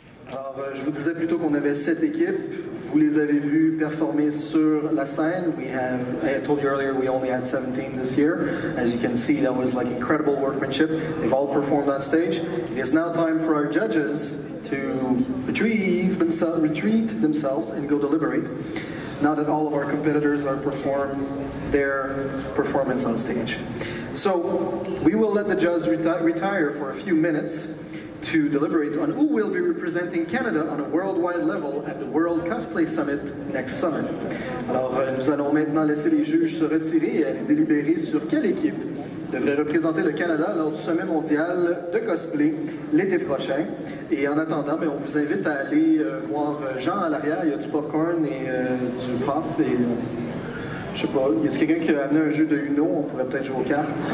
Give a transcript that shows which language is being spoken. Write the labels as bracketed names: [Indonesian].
[French] Alors, je vous disais plutôt qu'on avait 7 équipes. Vous les avez vues performer sur la scène. [English] I told you earlier we only had 17 this year. As you can see, that was like incredible workmanship. They've all performed on stage. It is now time for our judges to retreat themselves and go deliberate. Now that all of our competitors are performed their performance on stage. So, we will let the judges retire for a few minutes to deliberate on who will be representing Canada on a worldwide level at the World Cosplay Summit next summer. [French] Alors, nous allons maintenant laisser les juges se retirer et aller délibérer sur quelle équipe devrait représenter le Canada lors du sommet mondial de cosplay l'été prochain. Et en attendant, on vous invite à aller voir Jean à l'arrière. Il y a du popcorn et du pop. Et, je sais pas, y a quelqu'un qui a amené un jeu de Uno? On pourrait peut-être jouer aux cartes.